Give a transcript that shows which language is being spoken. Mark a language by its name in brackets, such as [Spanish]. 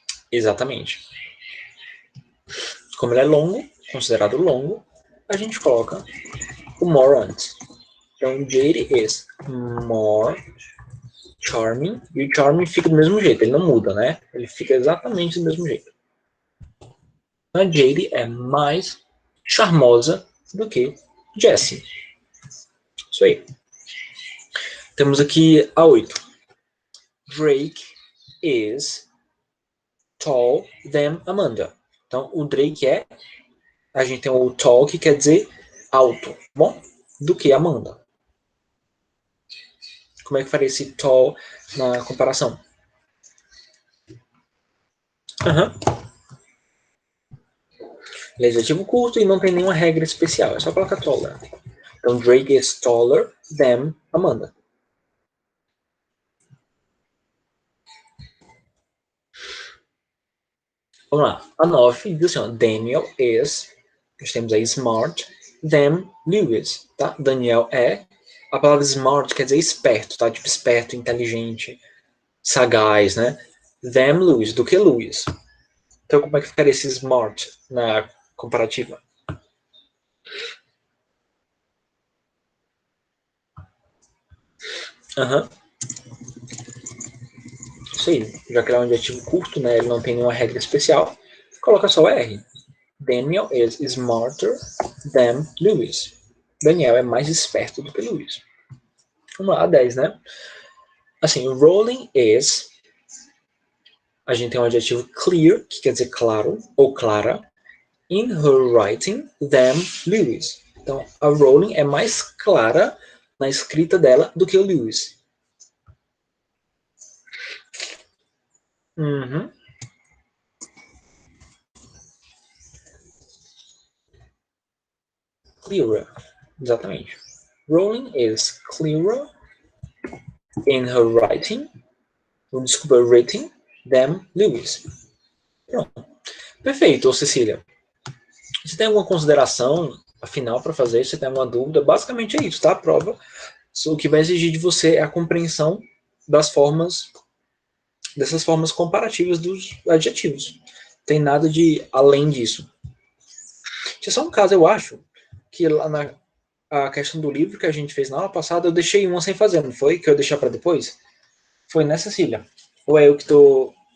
[Portuguese] Exatamente. Como ele é longo, considerado longo, a gente coloca o more antes. Então, [English] Jade is more charming. [Portuguese] E o charming fica do mesmo jeito, ele não muda, né? Ele fica exatamente do mesmo jeito. A Jade é mais charmosa do que Jessie. Isso aí. Temos aqui a 8. [English] Drake is tall than Amanda. [Portuguese] Então, o Drake é... A gente tem o tall, que quer dizer alto, bom? Do que Amanda. Como é que faria esse tall na comparação? Ele é adjetivo curto e não tem nenhuma regra especial. É só colocar taller. Então, [English] Drake is taller than Amanda. [Portuguese] Vamos lá. A 9 diz assim, ó, [English] Daniel is, [Portuguese] nós temos aí [English] smart than Lewis, [Portuguese] tá? Daniel é, a palavra smart quer dizer esperto, tá? Tipo esperto, inteligente, sagaz, né? [English] Than Lewis, [Portuguese] do que Lewis. Então, como é que ficaria esse smart na comparativa? Aham. Isso aí. Já que ele é um adjetivo curto, né? Ele não tem nenhuma regra especial. Coloca só o R. [English] Daniel is smarter than Lewis. [Portuguese] Daniel é mais esperto do que Lewis. Vamos lá, a 10, né? Assim, [English] rolling is... [Portuguese] A gente tem um adjetivo clear, que quer dizer claro, ou clara. [English] In her writing than Lewis. [Portuguese] Então, a Rowling é mais clara na escrita dela do que o Lewis. Uhum. [English] Clearer. [Portuguese] Exatamente. [English] Rowling is clearer in her writing, [Portuguese] desculpa, [English] writing, than Lewis. [Portuguese] Pronto. Perfeito, Cecília. Você tem alguma consideração afinal para fazer? Você tem alguma dúvida? Basicamente é isso, tá? A prova. O que vai exigir de você é a compreensão das formas, dessas formas comparativas dos adjetivos. Tem nada de além disso. Tinha só um caso, eu acho, que lá na a questão do livro que a gente fez na aula passada, eu deixei uma sem fazer, não foi? Que eu deixei para depois? Foi nessa, Cecília? Ou é eu que tô...